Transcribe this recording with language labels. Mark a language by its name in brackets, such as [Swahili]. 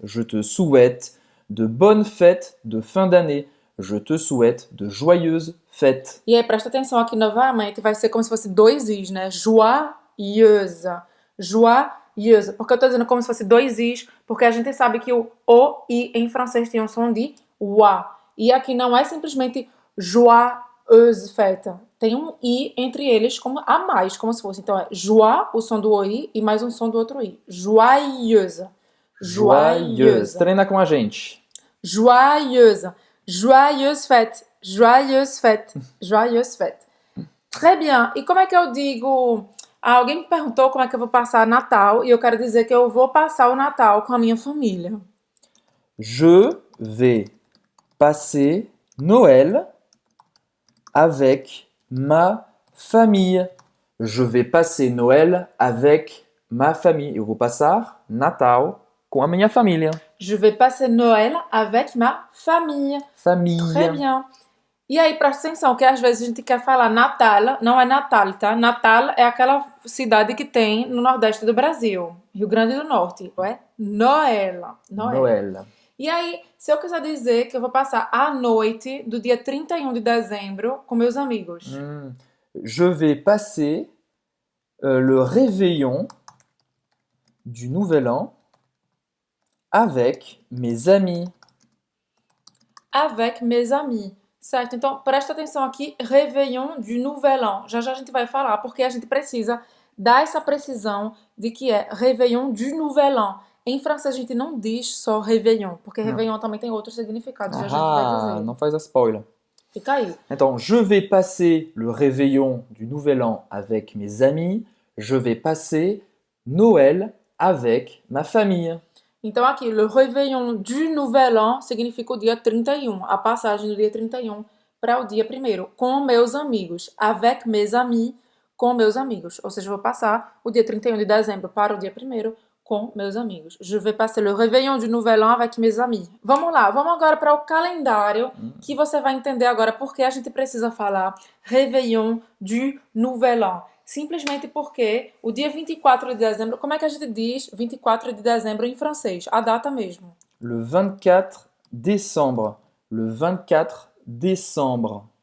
[French] Je te souhaite de bonnes fêtes de fin d'année. Je te souhaite de joyeuses fêtes. [Portuguese] E aí, presta atenção aqui novamente, vai ser como se fosse dois Is, né? [French] Joyeuse. Joyeuse. [Portuguese] Porque eu tô dizendo como se fosse dois Is, porque a gente sabe que o I em francês tem um som de wa. E aqui não é simplesmente joyeuse fête. Tem um I entre eles como a mais, como se fosse. Então é joie, o som do OI, e mais um som do outro I. [French] Joyeuse. Joyeuse. [Portuguese] Treina com a gente. [French] Joyeuse. Joyeuse fête. Joyeuse fête. Joyeuse fête. Très bien. [Portuguese] E como é que eu digo... Alguém me perguntou como é que eu vou passar Natal e eu quero dizer que eu vou passar o Natal com a minha família. [French] Je vais passer Noël avec ma famille. Je vais passer Noël avec ma famille. [Portuguese] Eu vou passar Natal com a minha família. [French] Je vais passer Noël avec ma famille. [Portuguese] Família. [French] Très bien. [Portuguese] E aí, presta atenção, que às vezes a gente quer falar Natal, não é Natal, tá? Natal é aquela cidade que tem no Nordeste do Brasil, Rio Grande do Norte, é Noël. [French] Noël. [Portuguese] E aí, se eu quiser dizer que eu vou passar a noite do dia 31 de dezembro com meus amigos. [French] Je vais passer le réveillon du Nouvel An avec mes amis. Avec mes amis. [Portuguese] Certo? Então, presta atenção aqui, Réveillon du Nouvel An. Já já a gente vai falar, porque a gente precisa dar essa precisão de que é Réveillon du Nouvel An. Em francês a gente não diz só Réveillon, porque Réveillon também tem outros significados. Já já a gente vai dizer. Não faz a spoiler. Fica aí. Então, [French] je vais passer le réveillon du Nouvel An avec mes amis. Je vais passer Noël avec ma famille. [Portuguese] Então aqui, le réveillon du Nouvel An significa o dia 31, a passagem do dia 31 para o dia 1º, com meus amigos. [French] Avec mes amis, [Portuguese] com meus amigos. Ou seja, eu vou passar o dia 31 de dezembro para o dia 1º com meus amigos. [French] Je vais passer le réveillon du Nouvel An avec mes amis. [Portuguese] Vamos lá, vamos agora para o calendário, que você vai entender agora porque a gente precisa falar réveillon du Nouvel An. Simplesmente porque o dia 24 de dezembro, como é que a gente diz 24 de dezembro em francês? A data mesmo. [French] Le 24 décembre. Le 24 décembre.